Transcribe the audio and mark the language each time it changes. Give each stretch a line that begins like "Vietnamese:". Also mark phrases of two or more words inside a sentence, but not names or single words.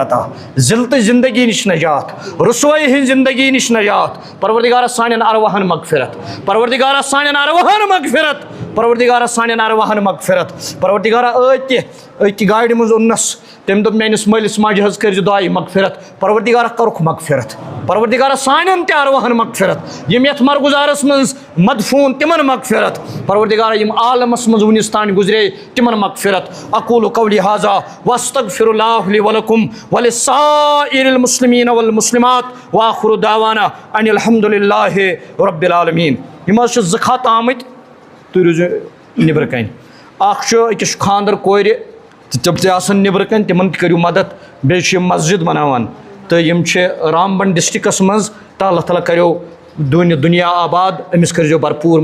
Kashmiri: عطا ذلتٕچ زندگی نِش نجات رسوٲیی ہٕنٛز زندگی نِش نجات پروردگارہ سانٮ۪ن ارواحن مغفرت پروردگارہ سانٮ۪ن ارواحن مغفرت پروردگارہ سانٮ۪ن ارواحن مغفرت پروردگارہ أتۍ گاڑِ منٛز اوٚننس تٔمۍ دوٚپ میٲنِس مٲلِس ماجہِ حظ کٔرزِ دعایہِ مغفرت پروردگارہ کورُکھ مغفرت پروردگارہ سانٮ۪ن تہِ ارواحن مغفرت یِم یتھ مرگُزارس منٛز مدفوٗن تِمن مغفرت پروردگارہ یِم عالمس منٛز وُنِس تانۍ گُزرے تِمن مغفرت
Arabic: اقول قولی ھذا واستغفر اللہ لی ولکم ولسائر المسلمین والمسلمات وآخر دعوانا ان الحمد للہ رب العالمین
Kashmiri: یِم حظ چھِ زٕ خط آمٕتۍ تُہۍ روٗزِو نیٚبرٕ کَنۍ اکھ چھُ أکِس چھُ خانٛدر کورِ تِم تہِ آسن نیٚبرٕ کَنۍ تِمن تہِ کٔرِو مدد بیٚیہِ چھِ یِم مسجد بناوان تہٕ یِم چھِ رامبن ڈسٹرکس منٛز تہٕ اللہ تعالیٰ کریو دُنیا آباد أمِس کٔرزیٚو بھرپوٗر